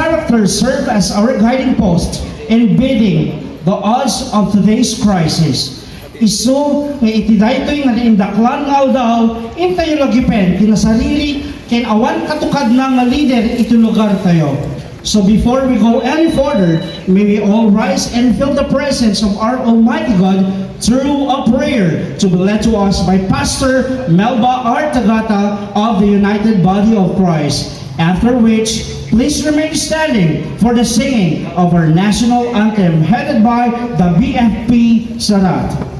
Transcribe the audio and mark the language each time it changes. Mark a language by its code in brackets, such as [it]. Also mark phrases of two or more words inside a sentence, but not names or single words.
[en] characters serve as our guiding post in bidding the odds of today's crisis. [ilo] Iso, may itidaytoy nga indaklan nga daw, intayo lagipen, kinasarili, ken awan katukad na nga leader ito lugar tayo. [en] So before we go any further, may we all rise and feel the presence of our Almighty God through a prayer to be led to us by Pastor Melba R. Tagata of the United Body of Christ. After which, please remain standing for the singing of our national anthem headed by the BFP Sarrat.